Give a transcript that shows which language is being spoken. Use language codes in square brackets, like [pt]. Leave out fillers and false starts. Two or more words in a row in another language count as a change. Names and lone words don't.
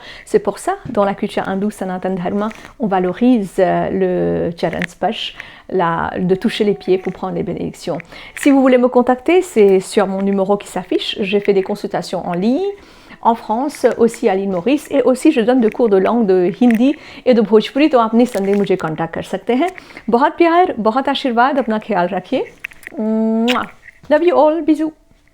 [fr] C'est pour ça, dans la culture hindoue Sanatana Dharma, on valorise le [hi] चरण स्पर्श, [fr] de toucher les pieds pour prendre les bénédictions. Si vous voulez me contacter, c'est sur mon numéro qui s'affiche. J'ai fait des consultations en ligne, en France, aussi à l'île Maurice, et aussi je donne des cours de langue de hindi et de Bhojpuri, [hi] तो आप निसंदेह मुझे कांटेक्ट कर सकते हैं. बहुत प्यार, बहुत आशीर्वाद, अपना ख्याल रखिए. [en] Love you all, [fr] bisous.